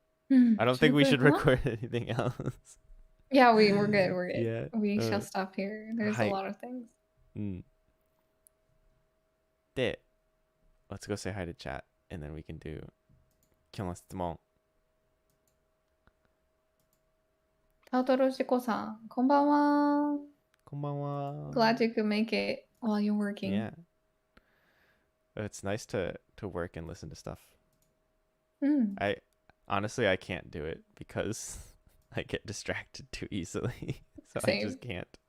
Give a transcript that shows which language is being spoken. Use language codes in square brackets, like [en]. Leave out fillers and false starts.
[en] I don't think we should record anything else. Yeah, we're good. We're good. Yeah. We shall stop here. There's a lot of things. で、let's go say hi to chat, and then we can do [ja] 今日の質問. タウトロシコさん、こんばんは。こんばんは. [en] Glad you could make it while you're working. Yeah. It's nice to work and listen to stuff. I honestly I can't do it because I get distracted too easily. So Same. I just can't.